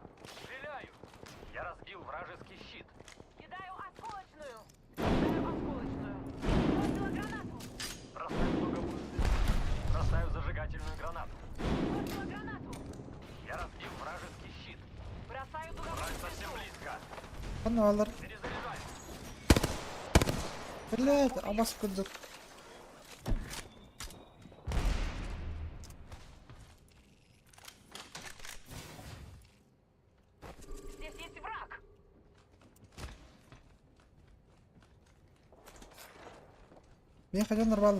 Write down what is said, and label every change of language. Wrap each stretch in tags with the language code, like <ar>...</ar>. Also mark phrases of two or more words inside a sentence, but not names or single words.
<ru>Стреляю! Я разбил вражеский щит. Кидаю осколочную. Кидаю осколочную. Бросила гранату. Бросаю круговую звезду. Бросаю зажигательную гранату. Бросила гранату. Я разбил вражеский щит. Бросаю Враг дуговую совсем звезду. близко. Ана алар. Перезаряжаю. Блядь, абас кудук. Здесь есть враг. Мен хотел нормально.</ru>